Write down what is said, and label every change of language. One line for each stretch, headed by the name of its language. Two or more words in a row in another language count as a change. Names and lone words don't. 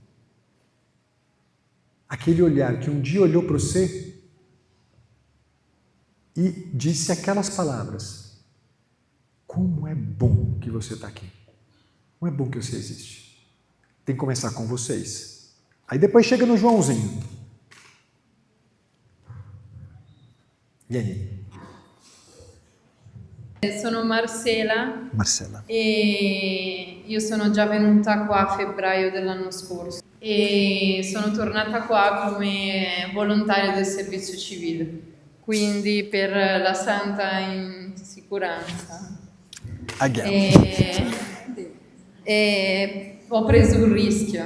Portuguese: Aquele olhar que um dia olhou para você e disse aquelas palavras: como é bom que você está aqui, como é bom que você existe. Tem que começar com vocês. Aí depois chega no Joãozinho. E aí?
Italian: Sono Marcela e io sono già venuta qua a febbraio dell'anno scorso e sono tornata qua come volontaria del servizio civile. Quindi per la santa insicurezza ho preso un rischio.